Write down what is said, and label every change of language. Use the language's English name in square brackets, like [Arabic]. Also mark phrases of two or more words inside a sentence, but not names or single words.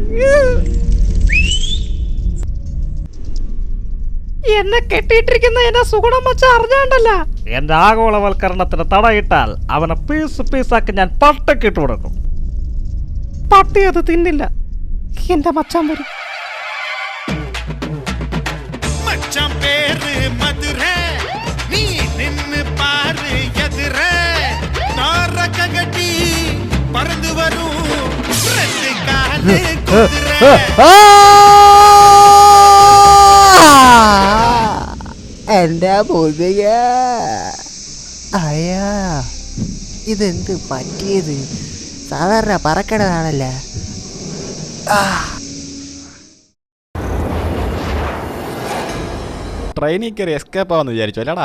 [Malayalam] എന്നെ കെട്ടിയിട്ടിരിക്കുന്ന എന്നെ സുഗുണം വച്ച അറിഞ്ഞാണ്ടല്ല. എന്റെ ആഗോളവൽക്കരണത്തിന് തടയിട്ടാൽ അവനെ പീസ് പീസാക്കി ഞാൻ പട്ടക്കിട്ട് കൊടുക്കും. പട്ടി അത് തിന്നില്ല. എന്റെ മച്ചാൻ വരും. [Tamil] மச்சான் பேரு மதுரை, நீ நின்னு பாரு எதிரே, நாரக கட்டி பறந்து வரும் ரெண்டு காலு குதிரை. [Malayalam] എന്റെ മുതുക അയ്യാ, ഇതെന്ത് പറ്റിയത്? സാധാരണ പറക്കണതാണല്ലേ. ട്രെയിനിൽ കയറി എസ്കേപ്പ് ആവാന്ന് വിചാരിച്ചു അല്ലടാ.